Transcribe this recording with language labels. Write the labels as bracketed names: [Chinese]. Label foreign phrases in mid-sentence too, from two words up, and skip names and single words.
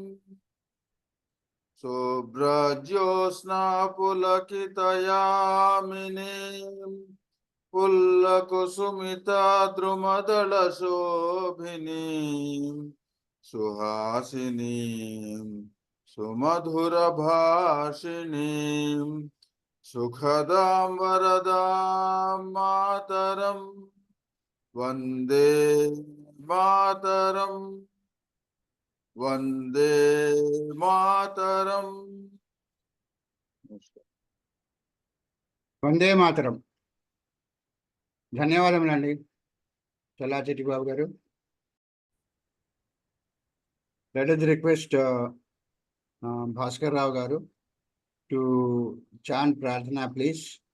[Sanskrit] Subrajyosna pulakitayaaminim pullakusumita drumadala shobhinim suhasinim sumadhura bhashinim sukhadam varadam mataram vande mataram. Vande Mataram. వందే మాతరం. [Telugu] ధన్యవాదములండి చల్లా చిట్టిబాబు గారు. [English] Let us request Bhaskar Rao garu to chant Prarthana, please.